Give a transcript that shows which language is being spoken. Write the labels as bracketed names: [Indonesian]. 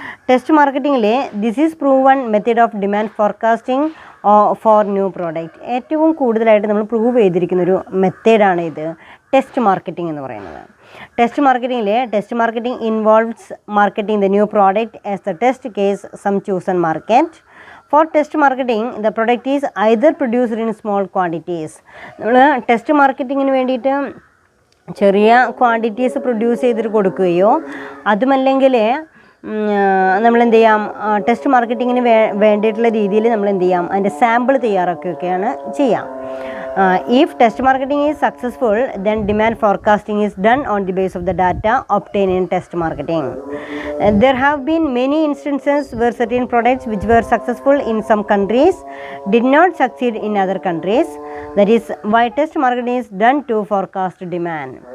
[English] Test marketing this is proven method of demand forecasting for new product. [Malayalam] ഏറ്റവും കൂടുതലായിട്ട് നമ്മൾ prove ചെയ്തിരിക്കുന്നൊരു മെത്തേഡാണ് ഇത് ടെസ്റ്റ് മാർക്കറ്റിംഗ് എന്ന് പറയുന്നത്. [English] Test marketing involves marketing the new product as the test case some chosen market. For test marketing the product is either produced in small quantities. [Malayalam] നമ്മൾ test മാർക്കറ്റിങ്ങിന് വേണ്ടിയിട്ട് ചെറിയ ക്വാണ്ടിറ്റീസ് പ്രൊഡ്യൂസ് ചെയ്തിട്ട് കൊടുക്കുകയോ അതുമല്ലെങ്കിൽ നമ്മളെന്ത് ചെയ്യാം, ടെസ്റ്റ് മാർക്കറ്റിങ്ങിന് വേണ്ടിയിട്ടുള്ള രീതിയിൽ നമ്മളെന്ത് ചെയ്യാം, അതിൻ്റെ സാമ്പിൾ തയ്യാറാക്കുകയൊക്കെയാണ് ചെയ്യാം. [English] If test marketing is successful, then demand forecasting is done on the basis of the data obtained in test marketing. There have been many instances where certain products which were successful in some countries did not succeed in other countries. That is why test marketing is done to forecast demand.